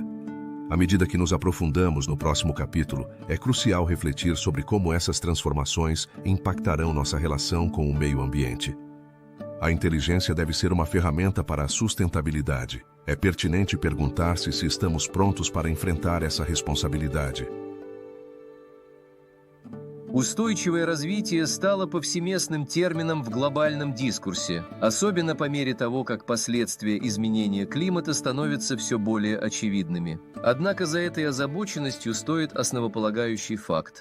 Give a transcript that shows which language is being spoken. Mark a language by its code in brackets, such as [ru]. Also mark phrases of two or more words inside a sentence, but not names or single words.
[pt] À medida que nos aprofundamos no próximo capítulo, é crucial refletir sobre como essas transformações impactarão nossa relação com o meio ambiente. A inteligência deve ser uma ferramenta para a sustentabilidade. É pertinente perguntar-se se estamos prontos para enfrentar essa responsabilidade. [ru] Устойчивое развитие стало повсеместным термином в глобальном дискурсе, особенно по мере того, как последствия изменения климата становятся все более очевидными. Однако за этой озабоченностью стоит основополагающий факт.